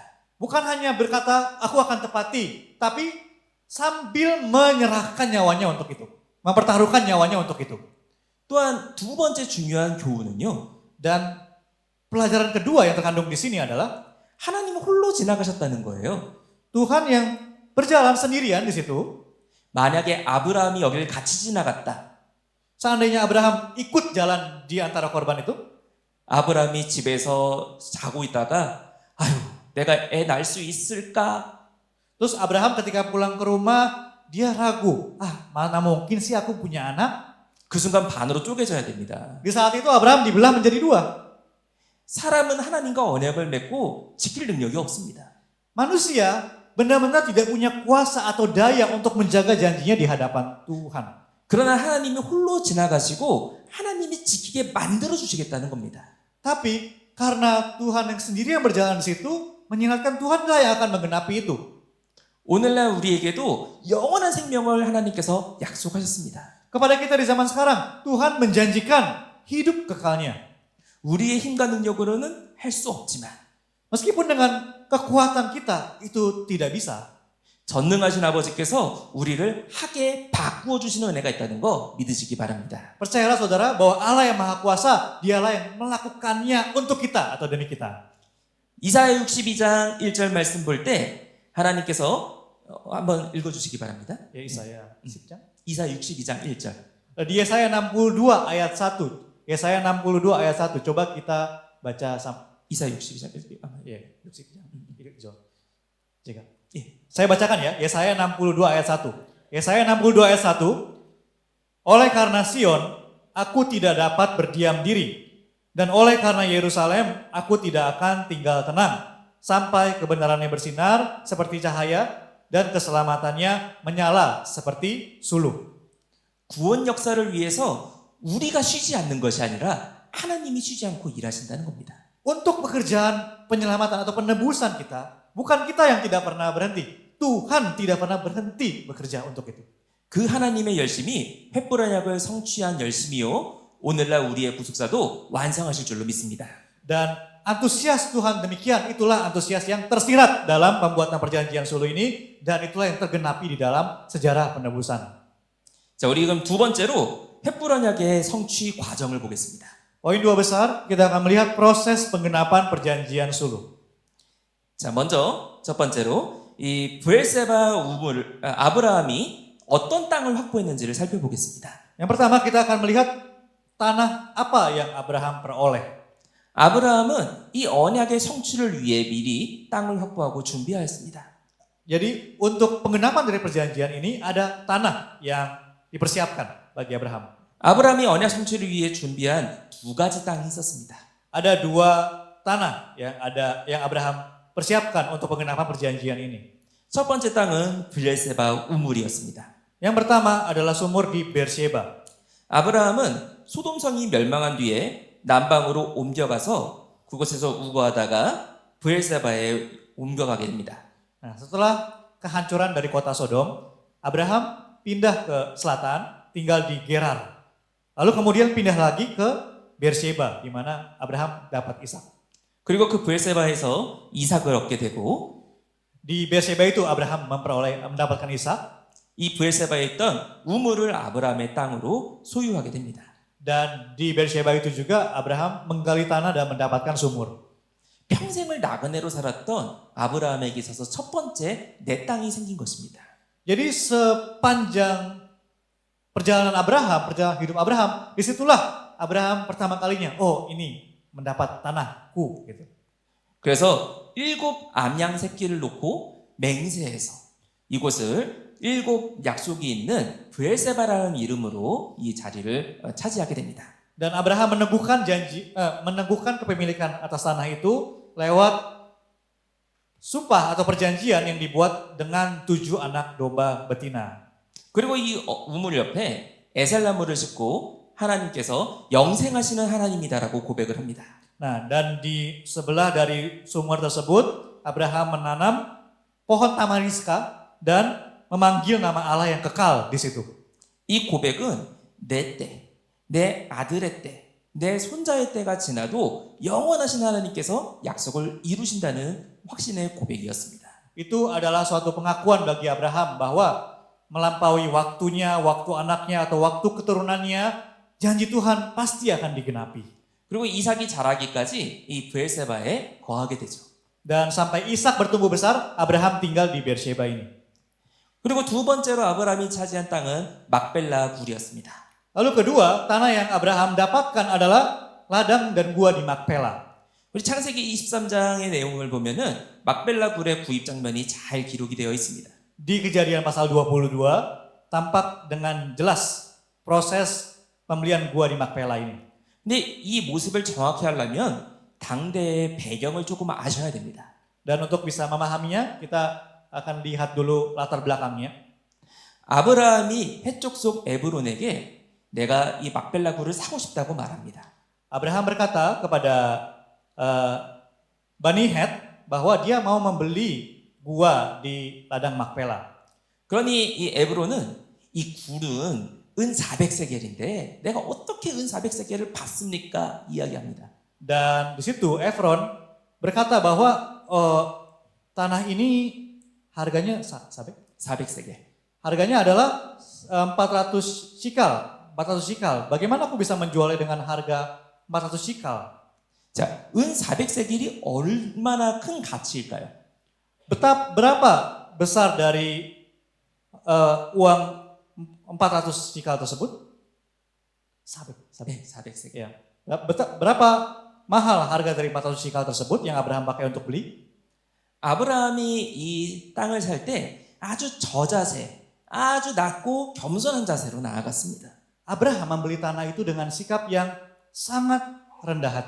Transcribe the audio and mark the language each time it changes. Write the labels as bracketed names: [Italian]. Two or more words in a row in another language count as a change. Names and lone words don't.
[Indonesian] Bukan hanya berkata, aku akan tepati, tapi sambil menyerahkan nyawanya untuk itu. Mempertaruhkan nyawanya untuk itu. [Korean] 또한 두 번째 중요한 교훈은요. [Indonesian] Dan pelajaran kedua yang terkandung di sini adalah [Korean] 하나님은 홀로 지나가셨다는 거예요. [Indonesian] Tuhan yang berjalan sendirian di situ. [Korean] 만약에 아브라함이 여기를 같이 지나갔다. [Indonesian] Seandainya Abraham ikut jalan di antara korban itu, [Korean] 아브라함이 집에서 자고 있다가 아유 내가 애 낳을 수 있을까? [Indonesian] terus Abraham ketika pulang ke rumah, dia ragu. Mana mungkin sih aku punya anak? [Korean] 그 순간 반으로 쪼개져야 됩니다. [Indonesian] Di saat itu Abraham dibelah menjadi dua. [Korean] 사람은 하나님과 언약을 맺고 지킬 능력이 없습니다. [Indonesian] Manusia benar-benar tidak punya kuasa atau daya untuk menjaga janjinya di hadapan Tuhan. [Korean] 그러나 하나님이 홀로 지나가시고 하나님이 지키게 만들어 주시겠다는 겁니다. [Indonesian] Tapi karena Tuhan yang sendiri yang berjalan di situ, mengingatkan Tuhanlah yang akan menggenapi itu. [Korean] 오늘날 우리에게도 영원한 생명을 하나님께서 약속하셨습니다. [Indonesian] Kepada kita di zaman sekarang, Tuhan menjanjikan hidup kekalnya. [Korean] 우리의 힘과 능력으로는 할 수 없지만 [Indonesian] Meskipun dengan kekuatan kita itu tidak bisa. [Korean] 전능하신 아버지께서 우리를 하게 바꾸어 주시는 은혜가 있다는 거 믿으시기 바랍니다. [Indonesian] Percayalah saudara bahwa Allah yang Maha Kuasa, dialah yang melakukannya untuk kita atau demi kita. [Korean] 이사야 62장 1절 말씀 볼 때 하나님께서 한번 읽어 주시기 바랍니다. [Indonesian] Ya Yesaya 10장. [Korean] 이사야 62장 1절. [Indonesian] Di Yesaya 62 ayat 1. Yesaya 62 ayat 1. Coba kita baca [Korean] 이사야 62장 1절. [Indonesian] Ya, 60장. Jika. Saya bacakan ya, Yesaya 62 ayat 1. Yesaya 62 ayat 1. Oleh karena Sion, aku tidak dapat berdiam diri. Dan oleh karena Yerusalem, aku tidak akan tinggal tenang. Sampai kebenarannya bersinar seperti cahaya dan keselamatannya menyala seperti suluh. [Korean] 구원 역사를 위해서 우리가 쉬지 않는 것이 아니라 하나님이 쉬지 않고 일하신다는 겁니다. [Indonesian] Untuk pekerjaan penyelamatan atau penebusan kita, bukan kita yang tidak pernah berhenti. Tuhan tidak pernah berhenti bekerja untuk itu. [Korean] 그 하나님의 열심이 횃불 언약을 성취한 열심이요. 오늘날 우리의 구속사도 완성하실 줄로 믿습니다. [Indonesian] Dan antusias Tuhan demikian, itulah antusias yang tersirat dalam pembuatan perjanjian suluh ini. Dan itulah yang tergenapi di dalam sejarah penebusan. [Korean] 자, 우리 그럼 두 번째로 횃불 언약의 성취 과정을 보겠습니다. [Indonesian] Poin dua besar, kita akan melihat proses penggenapan perjanjian suluh. [Korean] 자, 먼저 첫 번째로 이 브엘세바 우물 아브라함이 어떤 땅을 확보했는지를 살펴보겠습니다. [Indonesian] Yang pertama kita akan melihat tanah apa yang Abraham peroleh. [Korean] 아브라함은 이 언약의 성취를 위해 미리 땅을 확보하고 준비하였습니다. [Indonesian] Jadi untuk penggenapan dari perjanjian ini ada tanah yang dipersiapkan bagi Abraham. [Korean] 아브라함이 언약 성취를 위해 준비한 두 가지 땅이 있었습니다. [Indonesian] Ada dua tanah yang Abraham persiapkan untuk penggenapan perjanjian ini. [Korean] 첫 번째 땅은 브엘세바 우물이었습니다. [Indonesian] Yang pertama adalah sumur di Beersheba. [Korean] 아브라함은 소돔성이 멸망한 뒤에 남방으로 옮겨가서 그곳에서 우거하다가 브엘세바에 옮겨가게 됩니다. [Indonesian] Nah, setelah kehancuran dari kota Sodom, Abraham pindah ke selatan, tinggal di Gerar. Lalu kemudian pindah lagi ke Beersheba, di mana Abraham dapat Ishak. [Korean] 그리고 그 브엘세바에서 이삭을 얻게 되고 [Indonesian] Di Beersheba itu Abraham mendapatkan Ishak, [Korean] 이 브엘세바에 있던 우물을 아브라함의 땅으로 소유하게 됩니다. [Indonesian] dan di Beersheba itu juga Abraham menggali tanah dan mendapatkan sumur. [Korean] 평생을 나그네로 살았던 아브라함에게 있어서 첫 번째 내 땅이 생긴 것입니다. [Indonesian] Jadi sepanjang perjalanan hidup Abraham, disitulah Abraham pertama kalinya, oh ini mendapat tanahku. Gitu. [Korean] 그래서 7 암양 새끼를 놓고 맹세해서 이곳을 7 약속이 있는 브엘세바라는 이름으로 이 자리를 차지하게 됩니다. [Indonesian] Dan Abraham meneguhkan kepemilikan atas tanah itu lewat sumpah atau perjanjian yang dibuat dengan 7 anak domba betina. [Korean] 그리고 이 우물 옆에 에살나무를 싣고 하나님께서 영생하시는 하나님이다라고 고백을 합니다. [Indonesian] Nah, dan di sebelah dari sumur tersebut Abraham menanam pohon tamariska dan memanggil nama Allah yang kekal di situ. [Korean] 이 고백은 내 때, 내 아들의 때, 내 손자의 때가 지나도 영원하신 하나님께서 약속을 이루신다는 확신의 고백이었습니다. [Indonesian] Itu adalah suatu pengakuan bagi Abraham bahwa melampaui waktunya, waktu anaknya atau waktu keturunannya, janji Tuhan pasti akan digenapi. [Korean] 그리고 이삭이 자라기까지 이 브엘세바에 거하게 되죠. [Indonesian] Dan sampai Ishak bertumbuh besar, Abraham tinggal di Beersheba ini. [Korean] 그리고 두 번째로 아브라함이 차지한 땅은 막벨라 굴이었습니다. [Indonesian] Lalu kedua, tanah yang Abraham dapatkan adalah ladang dan gua di Makpela. [Korean] 우리 창세기 23장의 내용을 보면은 막벨라 굴의 구입 장면이 잘 기록이 되어 있습니다. [Indonesian] Di Kejadian pasal 22 tampak dengan jelas proses pembelian gua di Makpela ini. [Korean] 근데 이 모습을 정확히 하려면 당대의 배경을 조금 아셔야 됩니다. [Indonesian] Dan untuk bisa memahaminya, kita akan lihat dulu latar belakangnya. [Korean] 아브라함이 해쪽 속 에브론에게 내가 이 막벨라 굴을 사고 싶다고 말합니다. [Indonesian] Abraham berkata kepada Bani Het bahwa dia mau membeli gua di ladang Makpela. [Korean] 그러니 이 에브론은 이 굴은 은 400세겔인데 내가 어떻게 은 400세겔을 받습니까? 이야기합니다. [Indonesian] Dan di situ Efron berkata bahwa tanah ini harganya [Korean] 400세겔. [Indonesian] Harganya adalah 400 shikal. Bagaimana aku bisa menjualnya dengan harga 400 shikal? [Korean] 자, 은 400세겔이 얼마나 큰 가치일까요? [Indonesian] Berapa besar dari uang 400 shikal tersebut? [Korean] 네, 400세겔. [Indonesian] Ya. Berapa mahal harga dari 400 shikal tersebut yang Abraham pakai untuk beli? [Korean] 아브라함이 이 땅을 살 때 아주 저자세, 아주 낮고 겸손한 자세로 나아갔습니다. [Indonesian] Abraham membeli tanah itu dengan sikap yang sangat rendah hati.